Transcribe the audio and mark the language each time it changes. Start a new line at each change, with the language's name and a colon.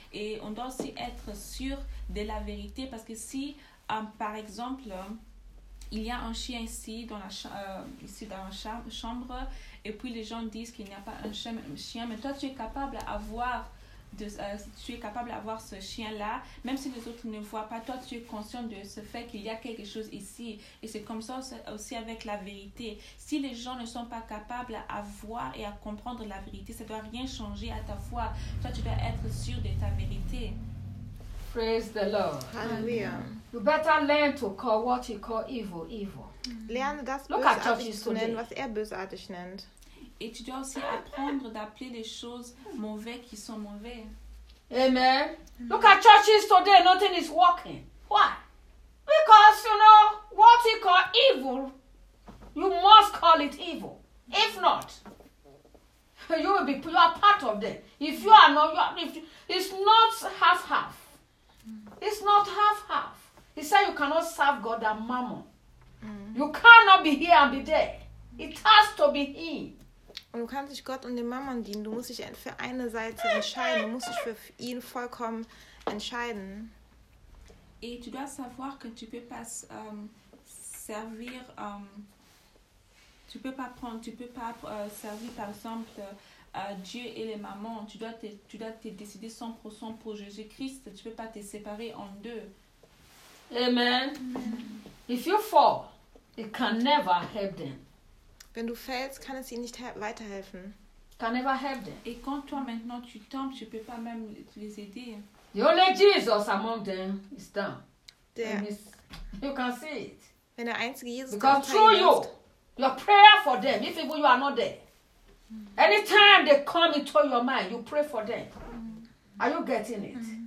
French: Et on doit aussi être sûr de la vérité, parce que si, par exemple, il y a un chien ici dans la chambre, et puis les gens disent qu'il n'y a pas un chien, mais toi tu es capable à voir tu es capable d'avoir ce chien là même si les autres ne voient pas, toi tu es conscient de ce fait qu'il y a quelque chose ici. Et c'est comme ça aussi avec la vérité. Si les gens ne sont pas capables à voir et à comprendre la vérité, ça doit rien changer à ta foi. Toi tu dois être sûr de ta vérité.
English: Praise the Lord. Hallelujah. You better learn to call what you call evil, evil.
German: Lerne das bösartig zu nennen, was er bösartig nennt.
French: Et tu dois aussi apprendre d'appeler les choses mauvaises qui sont mauvaises. Amen.
English: Look at churches today, nothing is working. Why? Because, you know, what you call evil, you must call it evil. If not, you will be, you are part of them. If you are not, you are, if you, it's not half-half. It's not half-half. He said you cannot serve God and mammon. You cannot be here and be there. It has to be him.
German: Und du kannst dich Gott und dem Mammon dienen. Du musst dich für eine Seite entscheiden. Du musst dich für ihn vollkommen entscheiden.
French: Et tu dois savoir que tu peux pas servir, tu peux pas prendre, tu peux pas servir par exemple Dieu et les mammons. Tu dois te décider 100% pour Jésus-Christ. Tu peux pas te séparer en deux. Amen.
English: If you fall, it can never help them.
German: Wenn du fällst, kann es ihnen nicht weiterhelfen.
English: Can never help them.
French: Et quand toi maintenant tu tombes, tu peux pas même les aider.
English: The only Jesus among them is down. There. You can see it.
German: Wenn der einzige Jesus ist.
English: Because through you, your prayer for them, if even you are not there. Anytime they come into your mind, you pray for them. Are you getting it?